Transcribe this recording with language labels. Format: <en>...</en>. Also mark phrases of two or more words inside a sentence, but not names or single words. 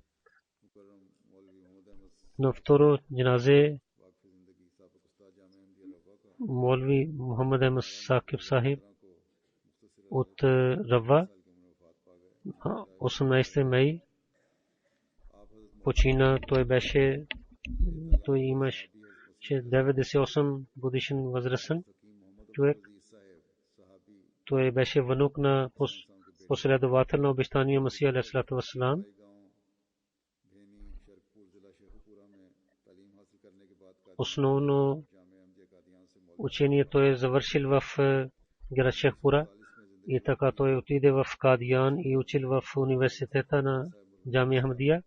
<bg>На второ джаназе Молви Мухаммад Ахмад Сакиб Сахиб от Рава 18 май почина. Той имаше 98 годишен възрастен човек. Той беше внук на последовател на обещания Масия</bg> <ar>عليه الصلاة والسلام.</ar> <bg>Основно учение той завършил в град Шейхпура и така той отиде в Кадиян и учил в университета на Джамия Ахмадия.</bg>